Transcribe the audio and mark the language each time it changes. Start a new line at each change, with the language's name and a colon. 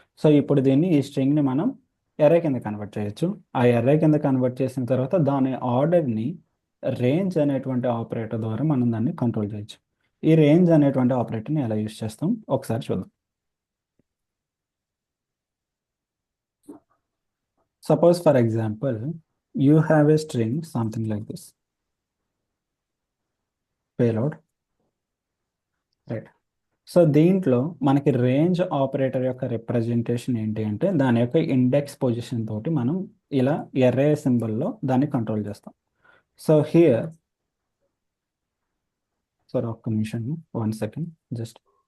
Telugu: So ఇప్పుడు దీన్ని ఈ స్ట్రింగ్ని మనం ఎర్రే కింద కన్వర్ట్ చేయొచ్చు. ఆ ఎర్రే కింద కన్వర్ట్ చేసిన తర్వాత దాని ఆర్డర్ని రేంజ్ అనేటువంటి ఆపరేటర్ ద్వారా మనం దాన్ని కంట్రోల్ చేయొచ్చు. ఈ రేంజ్ అనేటువంటి ఆపరేటర్ని ఎలా యూజ్ చేస్తాం ఒకసారి చూద్దాం.
English: Suppose for example, you have a string something like this. Payload. Right.
Telugu: So దీంట్లో మనకి రేంజ్ ఆపరేటర్ యొక్క రిప్రజెంటేషన్ ఏంటి అంటే, దాని యొక్క ఇండెక్స్ పొజిషన్ తోటి మనం ఇలా ఎర్రే సింబల్లో దాన్ని కంట్రోల్ చేస్తాం. సో హియర్, సార్ ఒక్క నిమిషం, 1 సెకండ్ జస్ట్.